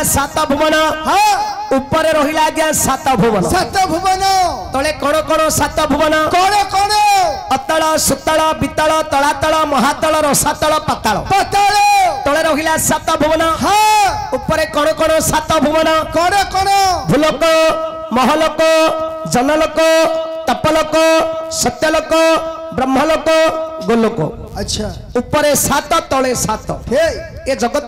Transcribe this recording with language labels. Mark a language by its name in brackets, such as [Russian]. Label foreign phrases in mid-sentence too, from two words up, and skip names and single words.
[Odia] 7 ଭୁବନ ଉପର ରହିଲା ଆଜ୍ଞା 7 ଭୁବନ ତଳେ କୋଣ କୋଣ 7 ଭୁବନ କୋଣ ଅତଳ ସୁତଳ ବିତଳ ତଳାତଳ ମହାତଳ ରସାତଳ ପାତାଳ ତଳେ ରହିଲା 7 ଭୁବନ ଉପର କୋଣ କୋଣ 7 ଭୁବନ କୋଣ ଭୂଲୋକ ମହଲୋକ ଜନଲୋକ ତପଲୋକ ସତ୍ୟଲୋକ ବ୍ରହ୍ମଲୋକ ଗୋଲୋକ ଅଚ୍ଛା ଉପର 7 ତଳେ 7 ଏ ଜଗତ